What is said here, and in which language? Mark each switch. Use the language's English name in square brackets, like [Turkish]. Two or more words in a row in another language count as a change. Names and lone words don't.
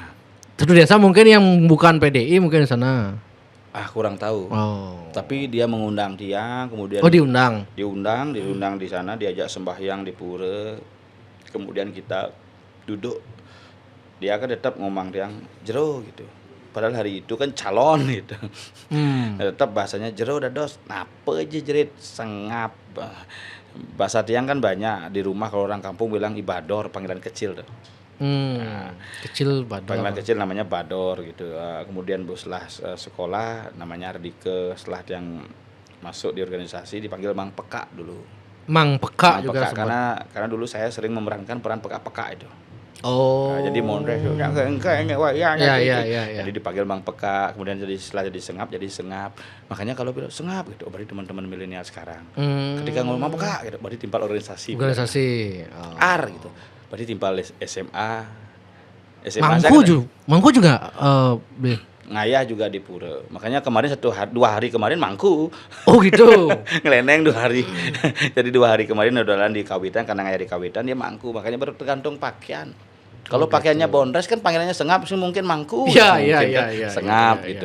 [Indonesian] Satu desa mungkin yang bukan PDI mungkin di sana. Kurang tahu. Oh. Tapi dia mengundang tiang, kemudian diundang. diundang di sana, diajak sembahyang di pura. Kemudian kita duduk. Dia kan tetap ngomong tiang jero gitu. Padahal hari itu kan calon gitu. Tetap bahasanya [Balinese] jero dados, napa [Indonesian] aja jerit sengap. Bahasa tiang kan banyak di rumah, kalau orang kampung bilang ibador, panggilan kecil tuh. Kecil bador. Panggilan kecil namanya bador gitu. Kemudian setelah sekolah namanya Ardike, setelah yang masuk di organisasi dipanggil Mang Peka dulu. Mang Peka Mang juga Peka, karena dulu saya sering memerankan peran peka-peka itu. Oh. Jadi mondres ya. Jadi dipanggil Mang Peka, kemudian setelah jadi sengap. Makanya kalau bilang sengap gitu, berarti teman-teman milenial sekarang. Ketika ngomong Mang Peka gitu, berarti timpal organisasi. AR gitu. Berarti timpal SMA. Mangku juga ngayah juga di pura. Makanya kemarin 2 hari kemarin mangku. Oh gitu. Ngeleneng 2 hari. Jadi 2 hari kemarin udah di Kawitan, karena ngayah di Kawitan dia mangku. Makanya bergantung pakaian. Kalau pakaiannya bondres kan panggilannya sengap sih, mungkin mangku. Iya. Sengap gitu.